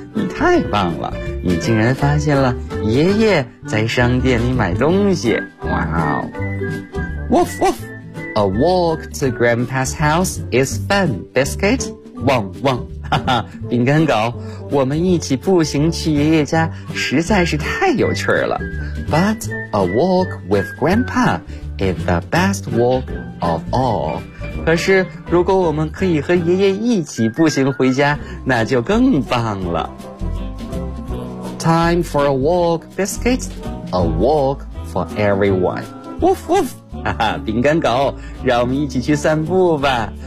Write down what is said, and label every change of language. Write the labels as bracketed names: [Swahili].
[Chinese] 你太棒了，你竟然发现了爷爷在商店里买东西。 [English] 哇哦 Woof woof. A walk to Grandpa's house is fun, Biscuit. [Chinese] 汪汪，哈哈，饼干狗，我们一起步行去爷爷家实在是太有趣了。 [English] But a walk with Grandpa is the best walk of all. [Chinese] 可是如果我们可以和爷爷一起步行回家，那就更棒了。 [English] Time for a walk, Biscuit. A walk for everyone. Woof woof. [Chinese] 哈哈，饼干狗，让我们一起去散步吧。